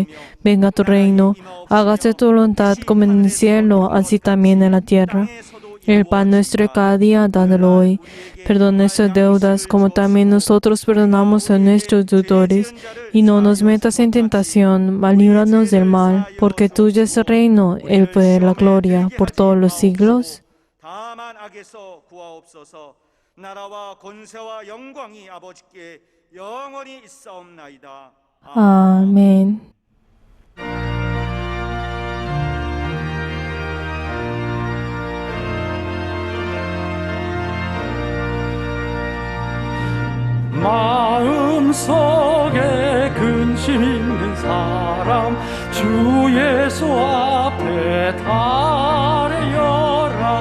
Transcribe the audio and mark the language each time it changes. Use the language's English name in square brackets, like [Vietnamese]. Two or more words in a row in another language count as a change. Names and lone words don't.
[Spanish] Venga tu reino, hágase tu voluntad como en el cielo, así también en la tierra. El pan nuestro de cada día, dándolo hoy. Perdona nuestras deudas, como también nosotros perdonamos a nuestros deudores. Y no nos metas en tentación, mas líbranos del mal, porque tuyo es el reino, el poder, la gloria, por todos los siglos. [Korean] 다만 악에서 구하옵소서. 나라와 권세와 영광이 아버지께 영원히 있사옵나이다. [Spanish] Amén. [Korean] 마음속에 근심 있는 사람 주 예수 앞에 달려라.